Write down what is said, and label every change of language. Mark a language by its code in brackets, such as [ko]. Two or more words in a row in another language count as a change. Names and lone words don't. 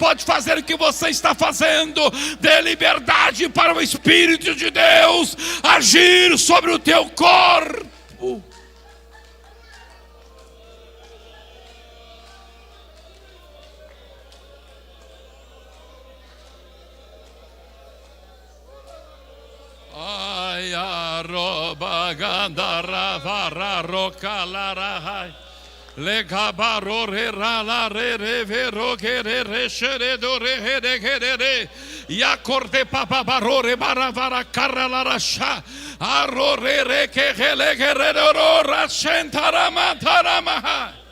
[pt] Pode fazer o que você está fazendo. Dê liberdade para o Espírito de Deus agir sobre o teu corpo. Ai, arroba gandara vara roca lara legabaro rala re vero re shere do re re yakorde papa barore baravara carra sha arore que hele guerrero rachentara matarama.